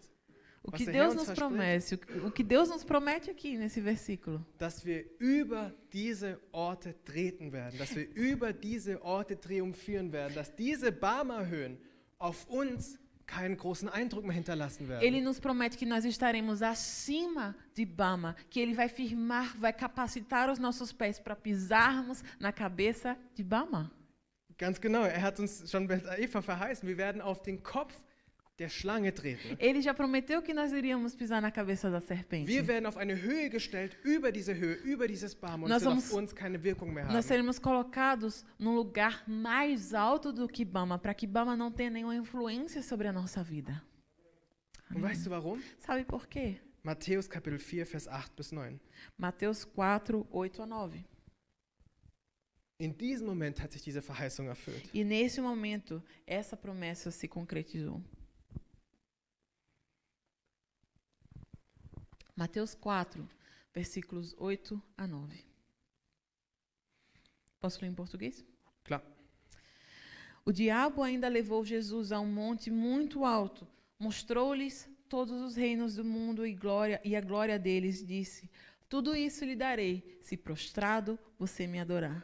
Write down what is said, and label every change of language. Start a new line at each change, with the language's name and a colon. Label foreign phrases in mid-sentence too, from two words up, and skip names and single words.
Portuguese: O
German: was
Portuguese: que
German: der Herr
Portuguese: Deus
German: uns
Portuguese: nos
German: verspricht,
Portuguese: promete, o que Deus nos promete aqui nesse versículo,
German: dass wir über diese Orte treten werden, dass wir über diese Orte triumphieren werden, dass diese Bama-Höhen auf uns keinen großen Eindruck mehr hinterlassen werden.
Portuguese: Ele nos promete que nós estaremos acima de Bama, que Ele vai firmar, vai capacitar os nossos pés para pisarmos na cabeça de Bama.
German: Ganz genau, er hat uns schon bei Eva verheißen, wir werden auf den Kopf der Schlange treten.
Portuguese: Ele já prometeu que nós iríamos pisar na cabeça da serpente.
German: Wir werden auf eine Höhe gestellt, über diese Höhe, über dieses Bama und
Portuguese: Nós
German: es wird
Portuguese: vamos-
German: auf uns keine Wirkung mehr
Portuguese: Nós
German: haben.
Portuguese: seremos colocados num lugar mais alto do que Bama, para que Bama não tenha nenhuma influência sobre a nossa vida.
German: Und weißt du warum?
Portuguese: Sabe por quê?
German: Matthäus Kapitel 4, Vers 8 bis 9.
Portuguese: Mateus 4, 8 a 9.
German: In diesem Moment hat sich diese Verheißung erfüllt.
Portuguese: E nesse momento, essa promessa se concretizou. Mateus 4, versículos 8 a 9. Posso ler em português?
German: Klar.
Portuguese: O diabo ainda levou Jesus a um monte muito alto, mostrou-lhes todos os reinos do mundo e a glória deles, disse: tudo isso lhe darei, se prostrado você me adorar.